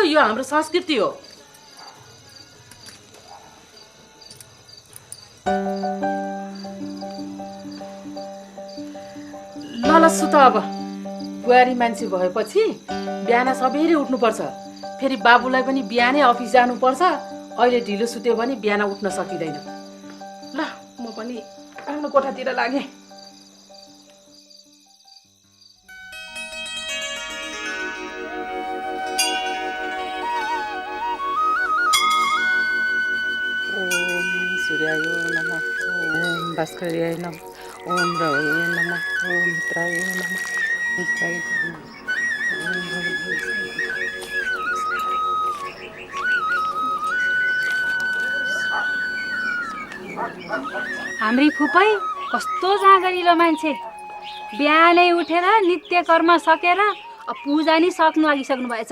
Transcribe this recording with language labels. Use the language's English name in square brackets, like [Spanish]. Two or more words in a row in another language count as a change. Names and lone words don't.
[Nepali] यो हाम्रो संस्कृति हो। ल सुत अब। बुहारी मान्छे भएपछि बिहान सबेरै उठ्नुपर्छ। फेरि बाबुलाई पनि बिहानै अफिस जानुपर्छ। अहिले ढिलो सुत्यो भने बिहान उठ्न सकिँदैन। ल म पनि आफ्नो कोठातिर लागेँ। [Sanskrit] सूर्याय नमः, ओम भास्कराय नमः, ओम रवये नमः, ओम मित्राय नमः, [Nepali] हाम्री फुपै कस्तो जाँगरिलो मान्छे। बिहानै उठेर नित्य कर्म सकेर पूजा नि सक्नु लागिसक्नु भएछ।